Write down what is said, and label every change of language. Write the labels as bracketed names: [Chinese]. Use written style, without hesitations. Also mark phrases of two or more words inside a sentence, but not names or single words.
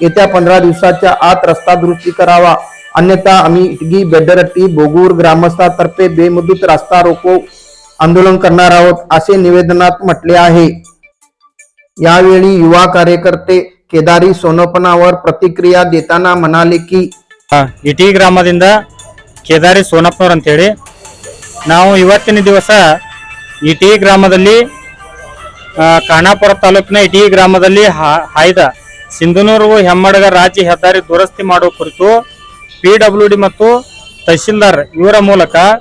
[Marathi] येत्या 15 दिवसाच्या आत रस्ता दुरुस्ती करावा, अन्यथा आम्ही इटगी, बेडरहट्टी, बोगूर ग्रामस्थांतर्फे बेमुदत रास्ता रोको आंदोलन करणार आहोत, असे निवेदनात म्हटले आहे। यावेळी युवा कार्यकर्ते केदारी सोनपनावर प्रतिक्रिया देताना म्हणाले की [Kannada] ಇಟಗಿ ಗ್ರಾಮದಿಂದ ಕೇದಾರಿ ಸೋನಪ್ಪನವರು ಅಂತ ಹೇಳಿ ನಾವು ಇವತ್ತಿನ ದಿವಸ ಇಟಗಿ ಗ್ರಾಮದಲ್ಲಿ ಖಾನಾಪುರ ತಾಲೂಕಿನ ಇಟಗಿ ಗ್ರಾಮದಲ್ಲಿ ಹಾಯ್ದ ಸಿಂಧನೂರು ಹೆಮ್ಮಾಡಗ ರಾಜ್ಯ ಹೆದ್ದಾರಿ ದುರಸ್ತಿ ಮಾಡುವ ಕುರಿತು PWD ಮತ್ತು ತಹಶೀಲ್ದಾರ್ ಇವರ ಮೂಲಕ